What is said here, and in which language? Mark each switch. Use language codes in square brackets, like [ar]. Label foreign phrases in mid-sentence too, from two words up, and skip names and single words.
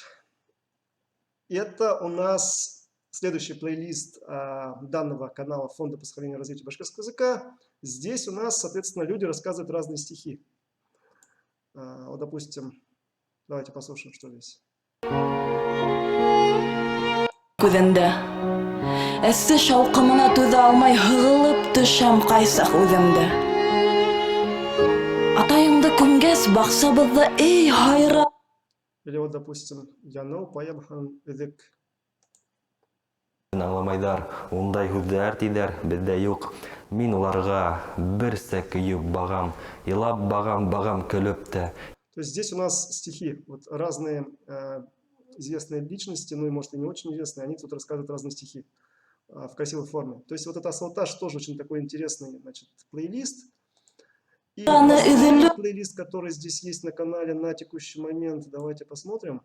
[ru] Это у нас следующий плейлист данного канала Фонда по сохранению и развитию башкирского языка. Здесь у нас, соответственно, люди рассказывают разные стихи. Вот, допустим, давайте послушаем, что здесь. [ba] Күҙендә эссе шауҡымына түҙә алмай һығылып төшәм ҡайсаҡ үҙемдә. Атайыңды күмгәс баҡсабыҙҙа эй һайра. [ru] Или вот, допустим, Янау паямхан эҙек. [ba] Аңламайҙар, ундай һүҙҙәр тиҙәр, беҙҙә юҡ. Мин уларға берсә көйөп бағам, илап бағам көлөп тә. [ru] То есть здесь у нас стихи, вот разные известные личности, ну и может и не очень известные, они тут рассказывают разные стихи в красивой форме. То есть вот это Асылташ тоже очень такой интересный, плейлист. И плейлист, который здесь есть на канале на текущий момент, давайте посмотрим.